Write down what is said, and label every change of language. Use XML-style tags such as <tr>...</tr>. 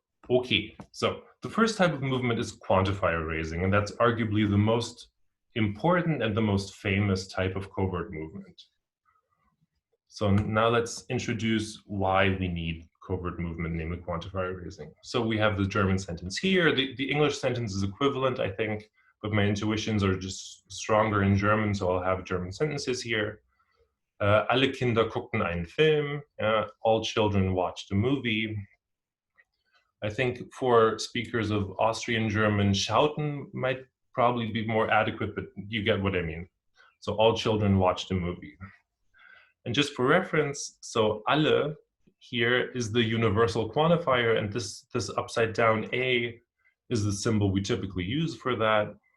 <en>Okay, so the first type of movement is quantifier raising, and that's arguably the most important and the most famous type of covert movement. So now let's introduce why we need covert movement, namely quantifier raising. So we have the German sentence here. The English sentence is equivalent, I think, but my intuitions are just stronger in German, so I'll have German sentences here.</en> <de>Alle Kinder guckten einen Film.</de> <en>All children watched a movie. I think for speakers of Austrian German, schauten might probably be more adequate, but you get what I mean. So all children watched a movie. And just for reference, so alle here is the universal quantifier, and this upside down A is the symbol we typically use for that.</en>